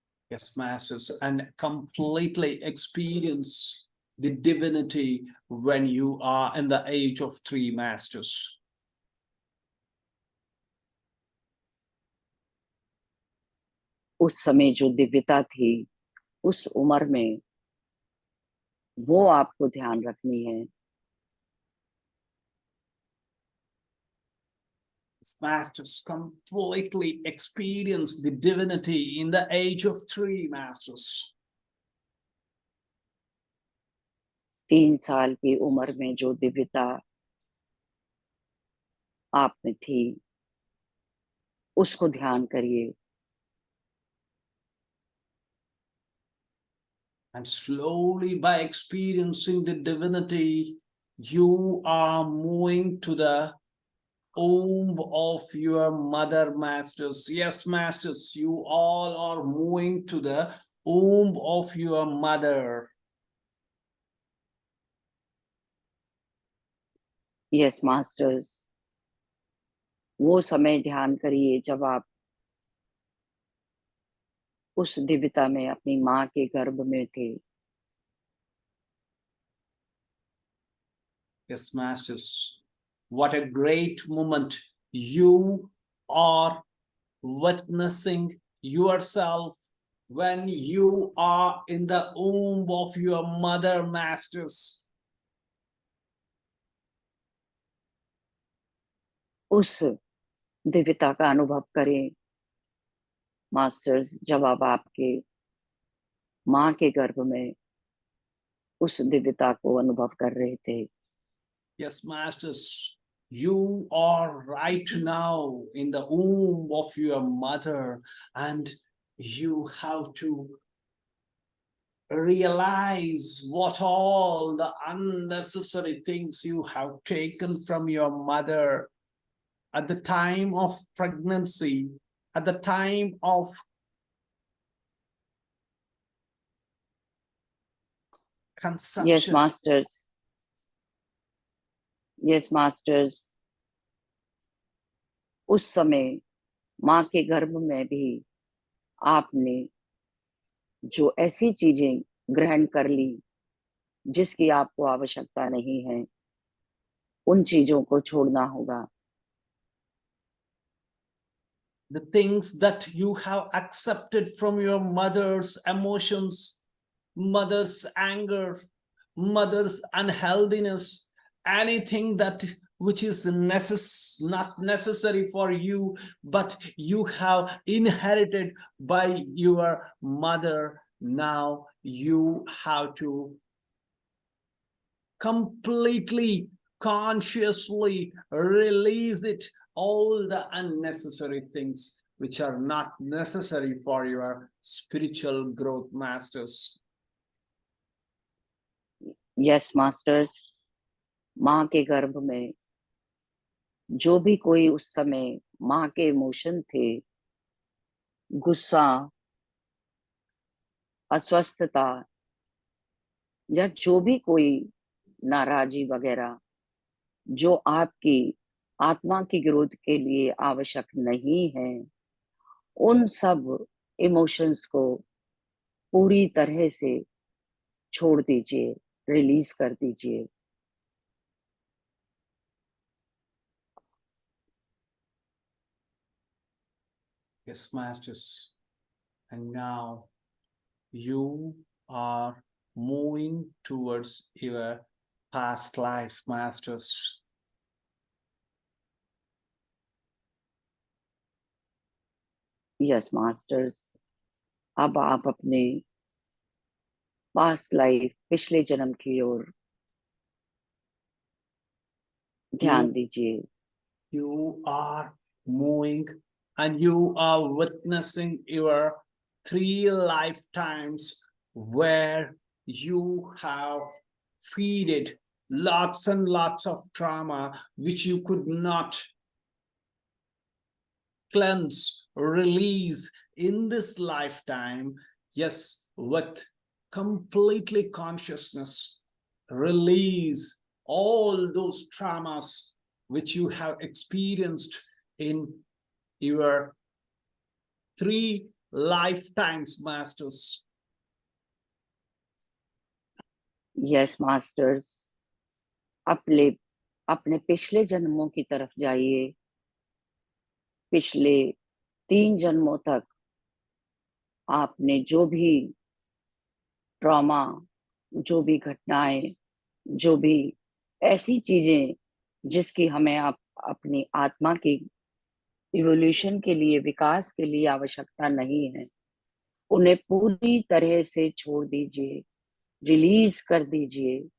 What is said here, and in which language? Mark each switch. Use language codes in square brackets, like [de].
[en] Yes, masters, and completely experience the divinity when you are in the age of 3, masters. [hi] उस समय जो दिव्यता थी, उस उम्र में वो आपको ध्यान रखनी है. [en] Masters, completely experience the divinity in the age of 3, masters. [hi] 3 साल की उम्र में जो दिव्यता आप में थी, उसको ध्यान करिए. [en] And slowly, by experiencing the divinity, you are moving to the womb of your mother, masters. Yes, masters, you all are moving to the womb of your mother. Yes masters, [hi] वो समय ध्यान करिए जब आप उस दिव्यता में अपनी माँ के गर्भ में थे. [en] Yes, masters, what a great moment. You are witnessing yourself when you are in the womb of your mother, masters. [hi] उस दिव्यता का अनुभव करें मास्टर्स, जब आप आपके माँ के गर्भ में उस दिव्यता को अनुभव कर रहे थे. [en] Yes, masters, you are right now in the womb of your mother, and you have to realize what all the unnecessary things you have taken from your mother at the time of pregnancy, at the time of conception. Yes masters, yes masters, [hi] उस समय माँ के गर्भ में भी आपने जो ऐसी चीजें ग्रहण कर ली जिसकी आपको आवश्यकता नहीं है, उन चीजों को छोड़ना होगा. [en] The things that you have accepted from your mother's emotions, mother's anger, mother's unhealthiness, anything that which is not necessary for you, but you have inherited by your mother. Now you have to completely, consciously release it, all the unnecessary things which are not necessary for your spiritual growth, masters. Yes masters, [hi] माँ के गर्भ में जो भी कोई उस समय माँ के इमोशन थे, गुस्सा, अस्वस्थता या जो भी कोई नाराजी वगैरह, जो आपकी आत्मा की ग्रोथ के लिए आवश्यक नहीं है, उन सब इमोशंस को पूरी तरह से छोड़ दीजिए, रिलीज कर दीजिए. [en] Yes, masters. And now you are moving towards your past life, masters. Yes masters, [hi] अब आप अपने [en] past life, [hi] पिछले जन्म की ओर ध्यान [en] You [hi] दीजिए। [en] you are moving and you are witnessing your 3 lifetimes where you have feeded lots and lots of trauma which you could not cleanse, release in this lifetime. Yes, with completely consciousness, release all those traumas which you have experienced in your 3 lifetimes, masters. Yes masters, [hi] अपने अपने पिछले जन्मों की तरफ जाइए। पिछले 3 जन्मों तक आपने जो भी ट्रॉमा, जो भी घटनाएं, जो भी ऐसी चीजें जिसकी हमें अपनी आत्मा की इवोल्यूशन के लिए, विकास के लिए आवश्यकता नहीं है, उन्हें पूरी तरह से छोड़ दीजिए, रिलीज कर दीजिए।